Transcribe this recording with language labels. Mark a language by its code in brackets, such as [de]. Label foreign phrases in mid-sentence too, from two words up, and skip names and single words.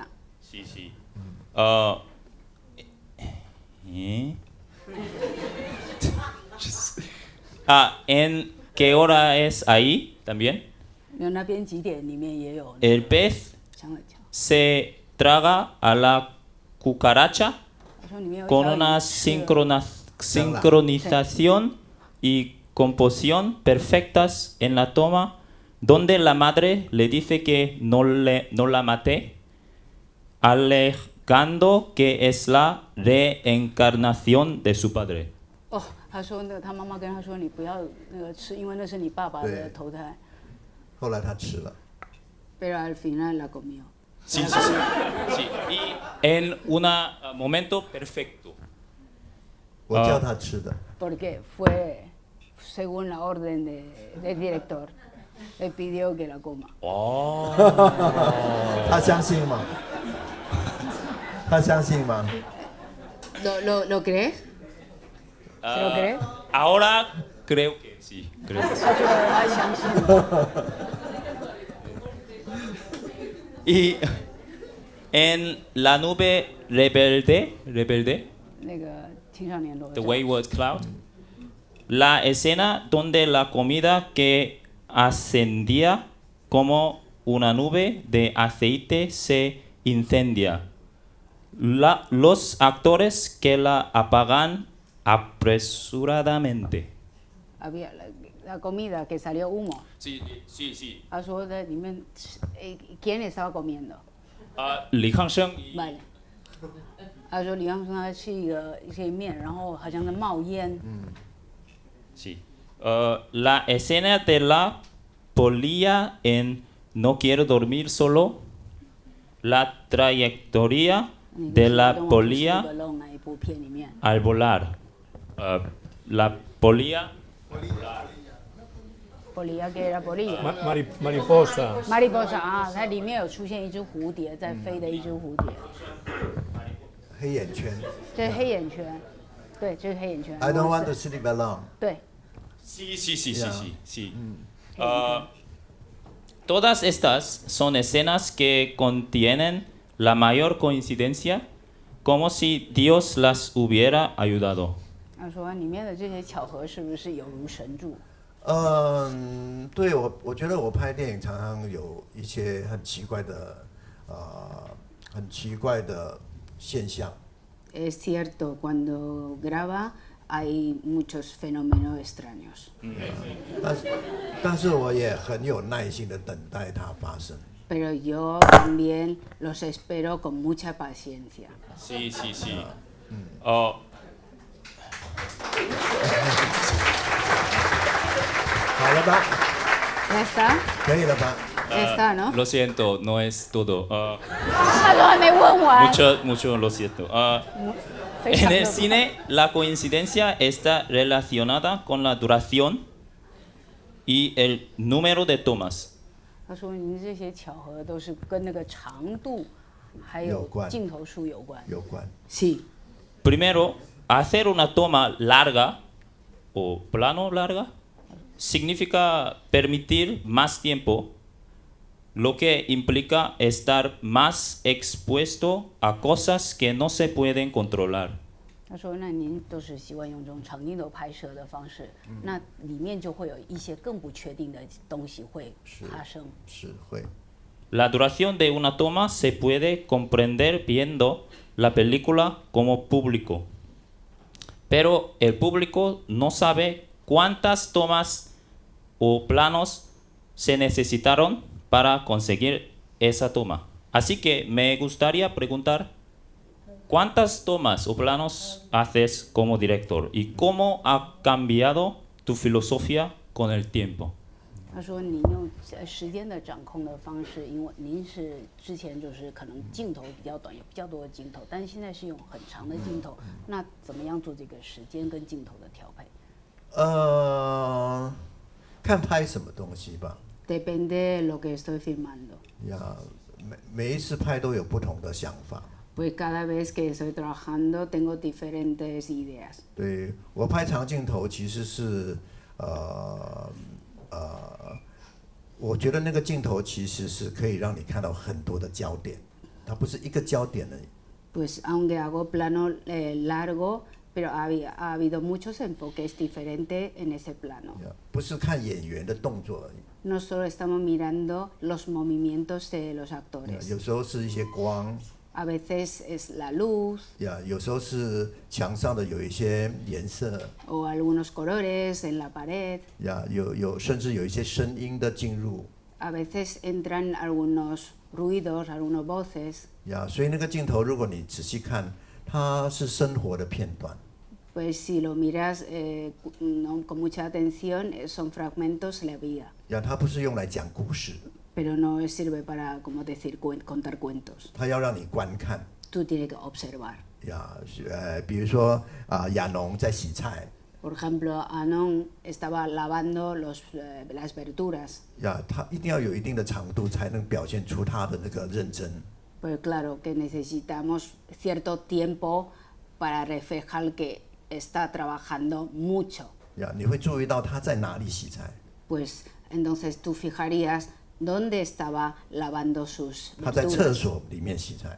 [es] Sí. ¿En qué hora es ahí también? [zh] 那边几点里面也有。 [es] El pez se traga a la cucaracha con una sincronización y composición perfectas en la toma, donde la madre le dice que no la mate, alegando que es la reencarnación de su padre. [zh] 他说他妈妈跟他说你不要那个吃，因为那是你爸爸的投胎。后来他吃了。 [es] Pero al final la comió. Sí. Y en un momento perfecto. [zh] 我叫他吃的。 [es] Porque fue según la orden del director, le pidió que la coma. [zh] 他相信吗？他相信吗？ [es] ¿Lo crees? ¿Se lo crees? Ahora creo que sí. [zh] 他觉得他相信。 [es] Y en La nube rebelde, The Wayward Cloud, la escena donde la comida que ascendía como una nube de aceite se incendia. Los actores que la apagan apresuradamente. Había la comida que salió humo. Sí. [zh] 他说在里面 ， [es] ¿quién estaba comiendo? Li Hangsheng. Vale. [zh] 他说李康生他吃一些面，然后好像在冒烟。 [es] Sí. La escena de la polilla en No quiero dormir solo. La trayectoria de la polilla al volar. La polilla. polilla que era polilla. Mariposa. [zh] Mariposa 啊，它里面有出现一只蝴蝶在飞的一只蝴蝶。黑眼圈。这是黑眼圈，对，这是黑眼圈。 I don't want to sleep alone。对。 [es] Sí. Todas estas son escenas que contienen la mayor coincidencia, como si Dios las hubiera ayudado. [zh] 他说里面的这些巧合是不是有如神助？对，我觉得我拍电影常常有一些很奇怪的现象。 [es] Es cierto, cuando graba hay muchos fenómenos extraños. [zh] 但是我也很有耐心的等待它发生。 [es] Pero yo también los espero con mucha paciencia. Sí, sí, sí. [zh] 好了吧？ [es] ¿Ya está? [zh] 可以了吧？ [es] Ya está, ¿no? Lo siento, no es todo. [zh] 他说还没问完。 [es] Mucho lo siento. [zh] 非常 [es] En [zh] 的 [es] el cine, la coincidencia está relacionada con la duración y el número de tomas. [zh] 他说您这些巧合都是跟那个长度还有有关镜头数有关。有关。 [es] Sí. Primero, hacer una toma larga o plano larga significa permitir más tiempo, lo que implica estar más expuesto a cosas que no se pueden controlar. [zh] 他说那您都是习惯用这种长镜头拍摄的方式，那里面就会有一些更不确定的东西会发生。是会。 [es] La duración de una toma se puede comprender viendo la película como público, pero el público no sabe cuántas tomas o planos se necesitaron para conseguir esa toma. Así que me gustaría preguntar, ¿cuántas tomas o planos haces como director y cómo ha cambiado tu filosofía con el tiempo? [zh] 他说您用时间的掌控的方式，因为您是之前就是可能镜头比较短，有比较多的镜头，但是现在是用很长的镜头，那怎么样做这个时间跟镜头的调配？看拍什么东西吧。 [es] Depende de lo que estoy filmando. [zh] 呀，每一次拍都有不同的想法。 [es] Pues cada vez que estoy trabajando tengo diferentes ideas. [zh] 对我拍长镜头其实是我觉得那个镜头其实是可以让你看到很多的焦点，它不是一个焦点而已。 [es] Pues aunque hago plano largo, pero ha habido muchos enfoques diferentes en ese plano. [zh] 不是看演员的动作而已。 [es] No solo estamos mirando los movimientos de los actores. [zh] 有时候是一些光。 [es] A veces es la luz. [zh] 有时候是墙上的有一些颜色。 [es] O algunos colores en la pared. [zh] 甚至有一些声音的进入。 [es] A veces entran algunos ruidos, algunas voces. [zh] 所以那个镜头，如果你仔细看，它是生活的片段。 [es] Pues si lo miras no, con mucha atención, son fragmentos de la vida. [zh] 它不是用来讲故事。 [es] Pero no sirve para, como decir, contar cuentos. [zh] 它要让你观看。 [es] Tú tienes que observar. [zh] 比如说亚农在洗菜。 [es] Por ejemplo, Anon estaba lavando las verduras. [zh] 他一定要有一定的长度，才能表现出他的那个认真。 [es] Pues claro que necesitamos cierto tiempo para reflejar que está trabajando mucho. [zh] 你会注意到他在哪里洗菜。 [es] Pues entonces tú fijarías dónde estaba lavando sus verduras. [zh] 他在厕所里面洗菜。